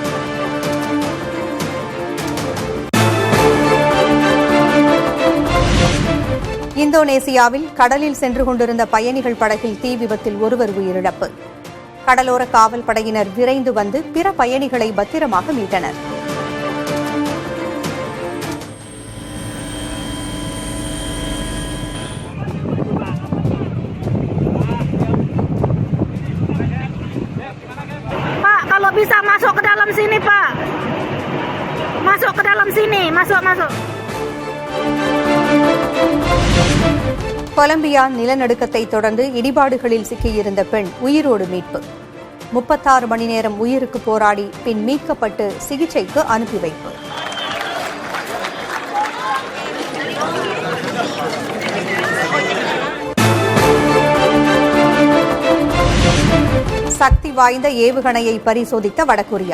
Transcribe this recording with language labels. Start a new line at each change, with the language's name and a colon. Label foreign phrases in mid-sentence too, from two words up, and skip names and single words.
Tamil: இந்தோனேசியாவில் கடலில் சென்று கொண்டிருந்த பயணிகள் படகில் தீ விபத்தில் ஒருவர் உயிரிழப்பு. கடலோர காவல் படையினர் விரைந்து வந்து பிற பயணிகளை பத்திரமாக மீட்டனர்.
Indonesian: Pak, kalau bisa masuk ke dalam sini, Pak. Masuk ke dalam sini, masuk.
Tamil: கொலம்பியா நிலநடுக்கத்தை தொடர்ந்து இடிபாடுகளில் சிக்கியிருந்த பெண் உயிரோடு மீட்பு. 36 மணி நேரம் உயிருக்கு போராடி பின் மீட்கப்பட்டு சிகிச்சைக்கு அனுப்பி வைப்பு. சக்தி வாய்ந்த ஏவுகணையை பரிசோதித்த வடகொரியா.